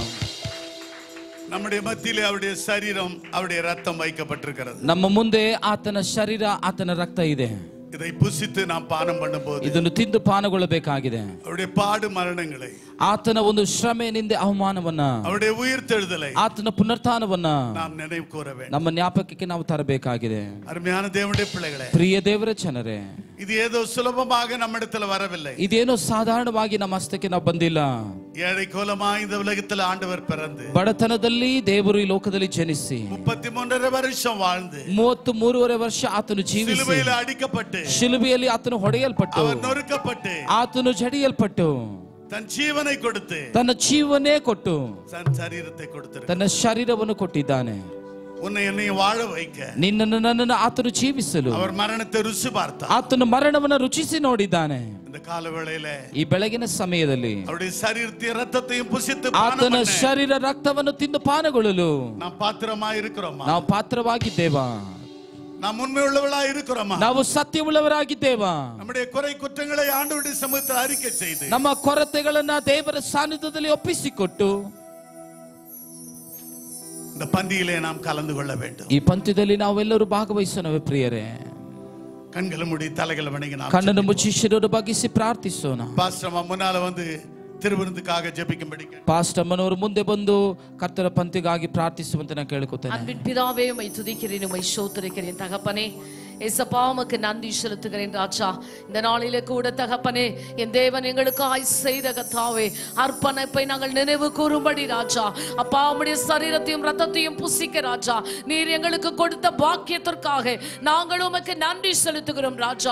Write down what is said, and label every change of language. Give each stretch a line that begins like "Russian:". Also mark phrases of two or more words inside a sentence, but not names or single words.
Tamil: நம்முடைய மத்தியிலே அவருடைய சரீரம் அவருடைய ரத்தம் வைக்கப்பட்டிருக்கிறது.
Kannada: ನಮ್ಮ ಮುಂದೆ ಆತನ ಶರೀರ ಆತನ ರಕ್ತ ಇದೆ.
Tamil: இதை புசித்து நாம் பானம் பண்ணும்போது
Kannada: ಇದನ್ನು ತಿಂದು ಪಾನಗೊಳ್ಳಬೇಕಾಗಿದೆ.
Tamil: அவருடைய பாடு மரணங்களை
Kannada: ಆತನ ಒಂದು ಶ್ರಮೆ ನಿಂದೆ ಅವಮಾನವನ್ನ
Tamil: அவருடைய உயிர்த்தெழுதலை
Kannada: ಆತನ ಪುನರುತ್ಥಾನವನ್ನ
Tamil: நாம் நினைவு கூற வேண்டும்.
Kannada: ನಮ್ಮ ಜ್ಞಾಪಕಕ್ಕೆ ನಾವು ತರಬೇಕಾಗಿದೆ.
Tamil: அருமையான தேவனுடைய பிள்ளைகளே,
Kannada: ಪ್ರಿಯ ದೇವರ ಜನರೇ,
Tamil: இது ஏதோ சுலபமாக நம்மிடத்தில் வரவில்லை.
Kannada: ಇದೇನೋ ಸಾಧಾರಣವಾಗಿ ನಮ್ಮ ಹಸ್ತಕ್ಕೆ ನಾವು ಬಂದಿಲ್ಲ.
Tamil: ஏழை கோலமாய் இந்த உலகத்தில் ஆண்டவர் பிறந்து
Kannada: ಬಡತನದಲ್ಲಿ ದೇವರು ಈ ಲೋಕದಲ್ಲಿ ಜನಿಸಿ
Tamil: 33 வருஷம் வாழ்ந்து
Kannada: 33.5 ವರ್ಷ ಆತನು ಜೀವಿಸಿ
Tamil: சிலுவையில் அடிக்கப்பட்டு
Kannada: ಶಿಲುಬೆಯಲ್ಲಿ ಆತನು ಹೊಡೆಯಲ್ಪಟ್ಟು
Tamil: அவர் நொறுக்கப்பட்டு
Kannada: ಆತನು ಜಡಿಯಲ್ಪಟ್ಟು
Tamil: தன் ஜீவனை கொடுத்து
Kannada: ತನ್ನ ಜೀವನೇ ಕೊಟ್ಟು
Tamil: தன் சரீரத்தை கொடுத்து
Kannada: ತನ್ನ ಶರೀರವನ್ನು ಕೊಟ್ಟಿದ್ದಾನೆ.
Tamil: உன்னை என்னை வாழ வைக்க
Kannada: ನಿನ್ನನ್ನು ನನ್ನನ್ನು ಆತನು ಜೀವಿಸಲು
Tamil: அவர் மரணத்தை ருசி பார்த்தார்.
Kannada: ಆತನು ಮರಣವನ್ನು ರುಚಿಸಿ ನೋಡಿದ್ದಾನೆ.
Tamil: இந்த கால வேளையிலே
Kannada: ಈ ಬೆಳಗಿನ ಸಮಯದಲ್ಲಿ
Tamil: அவருடைய சரீரத்தையும் ரத்தத்தையும் புசித்து
Kannada: ಆತನ ಶರೀರ ರಕ್ತವನ್ನು ತಿಂದು ಪಾನಗೊಳ್ಳಲು
Tamil: நாம் பாத்திரமாய் இருக்கிறோமா?
Kannada: ನಾವು ಪಾತ್ರವಾಗಿದ್ದೇವಾ?
Tamil: நாம் உண்மை உள்ளவர்களாய் இருக்கிறோமா?
Kannada: ನಾವು ಸತ್ಯವುಳ್ಳವರಾಗಿದ್ದೇವಾ?
Tamil: நம்முடைய குறை குற்றங்களை ஆண்டவருடைய சமூகத்தில் அறிக்கை செய்து
Kannada: ನಮ್ಮ ಕೊರತೆಗಳನ್ನ ದೇವರ ಸಾನ್ನಿಧ್ಯದಲ್ಲಿ ಒಪ್ಪಿಸಿಕೊಟ್ಟು
Tamil: இந்த பந்தியிலே நாம் கலந்து கொள்ள வேண்டும்.
Kannada: ಈ ಪಂಕ್ತಿಯಲ್ಲಿ ನಾವೆಲ್ಲರೂ ಭಾಗವಹಿಸೋಣವೇ ಪ್ರಿಯರೇ?
Tamil: கண்களை மூடி தலைகளை வணங்கி நாம்
Kannada: ಕಣ್ಣನ್ನು ಮುಚ್ಚಿ ಶಿರವನ್ನು ಬಗ್ಗಿಸಿ ಪ್ರಾರ್ಥಿಸೋಣ.
Tamil: பாஸ்டர் முன்னால வந்து திருவிருந்துக்காக ஜெபிக்கும்படி
Kannada: ಪಾಸ್ಟರ್ ಅಮ್ಮನವರು ಮುಂದೆ ಬಂದು ಕರ್ತನ ಪಂಕ್ತಿಗಾಗಿ ಪ್ರಾರ್ಥಿಸುವಂತೆ ನಾನು ಕೇಳಿಕೊಳ್ತೇನೆ.
Tamil: அன்பின் பிதாவே, உம்மை துதிக்கிறேன், உம்மை ஸ்தோத்திரிக்கிறேன் தகப்பனே. ஏசப்பா, உமக்கு நன்றி செலுத்துகிறேன் ராஜா. இந்த நாளிலே கூட தகப்பனே, என் தேவன் எங்களுக்காய் செய்த கர்த்தாவே அர்ப்பணிப்பை நாங்கள் நினைவு கூறும்படி ராஜா, அப்பா உம்முடைய சரீரத்தையும் ரத்தத்தையும் புசிக்க ராஜா நீர் எங்களுக்கு கொடுத்த பாக்கியத்திற்காக நாங்கள் உமக்கு நன்றி செலுத்துகிறோம் ராஜா.